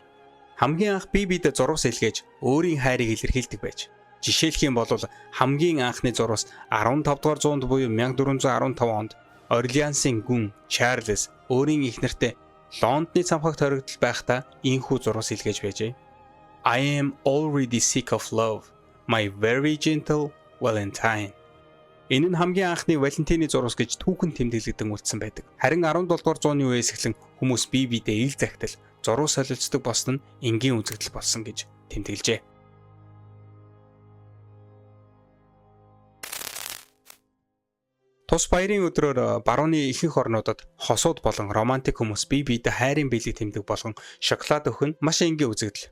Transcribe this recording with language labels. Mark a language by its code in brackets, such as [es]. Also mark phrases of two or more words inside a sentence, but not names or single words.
[mn] Хамгийн анх Библиэд зурвас илгээж өөрийн хайрыг илэрхийлдэг байж. Жишээлх юм бол хамгийн анхны зурвас 15 дугаар зуунд буюу 1415 онд Орлеансын гүн Чарльз өөрийн эхнэртэй Лондоны цамхагт хоригдол байхдаа энэхүү зурвас илгээж байжээ. [en] I am already sick of love, my very gentle Valentine. [mn] Энэ нь хамгийн анхны Валентины зурвас гэж түүхэн тэмдэглэгдэн үлдсэн байдаг. Харин 17 дугаар зууны үеэс эхлэн хүмүүс Библиэд ил захидал зурвас солилцдог болсон нь энгийн үзэгдэл болсон гэж тэмдэглэжээ. Тус баярын өдрөөр барууны ихэнх орнуудад хосууд болон романтик хүмүүс Библиэд хайрын бэлэг тэмдэг болгон шоколад өгөх нь маш энгийн үзэгдэл.